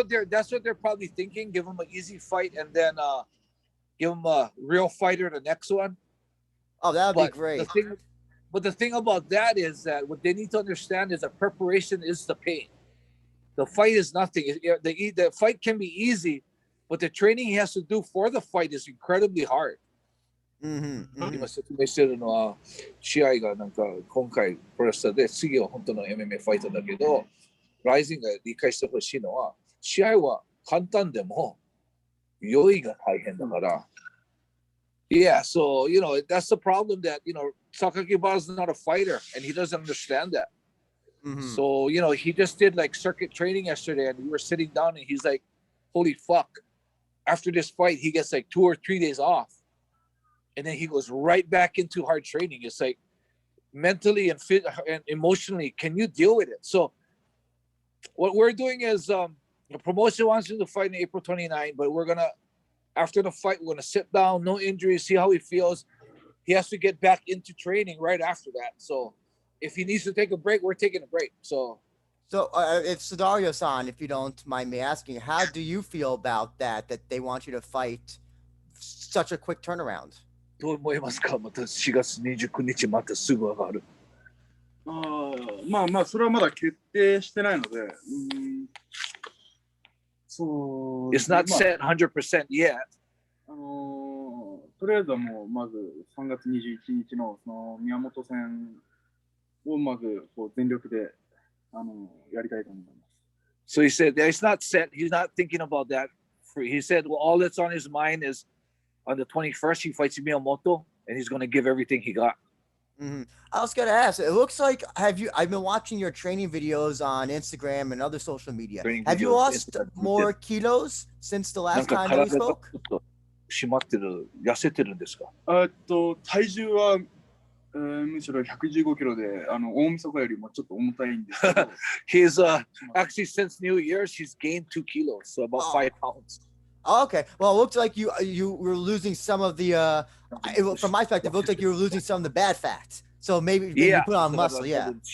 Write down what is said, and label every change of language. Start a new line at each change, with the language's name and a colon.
English: That's what they're probably thinking. Give him an easy fight, and then give him a real fighter the next one. Oh, that would be great. The thing about that is that what they need to understand is that preparation is the pain. The fight is nothing. The fight can be easy, but the training he has to do for the fight is incredibly hard.
Japanese: 今説明してるのは、試合がなんか今回プロレスラーで次は本当の MMA ファイターだけど、RIZINが理解してほしいのは、試合は簡単でも用意が大変だから。
English: Yeah, so that's the problem that Sakakibara is not a fighter and he doesn't understand that. So he just did like circuit training yesterday, and we were sitting down, and he's like, "Holy fuck!" After this fight, he gets like 2 or 3 days off, and then he goes right back into hard training. It's like mentally and emotionally, can you deal with it? So what we're doing is the promotion wants him to fight in April 29, but we're gonna. After the fight, we're going to sit down, no injuries, see how he feels. he has to get back into training right after that. So if he needs to take a break, we're taking a break. So if Sudario-san, if you don't mind me asking, how do you feel about that they want you to fight such a quick turnaround?
Japanese: どう思いますか？また4月29日またすぐ上がる。まあそれはまだ決定してないので、そう。
English: It's not set 100% yet.
Japanese: とりあえずはもうまず3月21日のその宮本戦をまずこう全力でやりたいと思います。
English: So he said that it's not set. He's not thinking about that. He said, well, all that's on his mind is on the 21st, he fights Miyamoto, and he's going to give everything he got. Mm-hmm. I was going to ask, it looks like, I've been watching your training videos on Instagram and other social media. Have you lost more kilos since the last time that we spoke?
Japanese: 締まってる、痩せてるんですか？体重は、むしろ115キロで、大晦日よりもちょっと重たいんですけど。
English: He's actually since New Year's, he's gained 2 kilos, so about 5 pounds. Oh, okay. Well, it looks like you were losing some of the, from my perspective, it looked like you were losing some of the bad fat. So maybe you put on muscle, yeah.